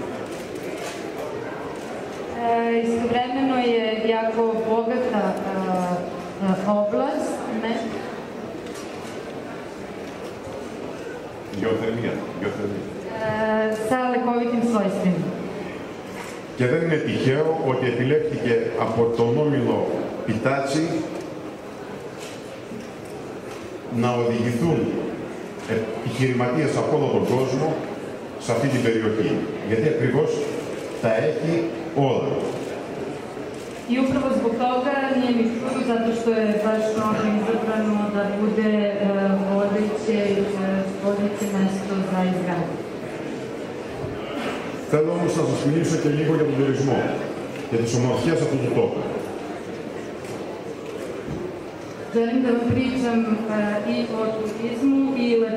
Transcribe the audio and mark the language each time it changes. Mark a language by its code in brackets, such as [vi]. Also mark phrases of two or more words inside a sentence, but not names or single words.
[sr] Istovremeno je jako bogata oblast [el] Γεωθερμία. [sr] sa lekovitim svojstvima. [el] Και δεν είναι τυχαίο ότι επιλέχθηκε από τον όμιλο Πιτάτσι να οδηγηθούν επιχειρηματίες από όλο τον κόσμο σε αυτή την περιοχή. Γιατί ακριβώς τα έχει όλα. [sr] I upravo zbog toga nije mi čudo, zato što je baš ono izabrano da bude vodeće mesto za izgradnju. [el] Θέλω όμως να σας μιλήσω και λίγο για τον τουρισμό και τις ομορφιές αυτού του τόπου. [sr] Želim da vam pričam i o turizmu i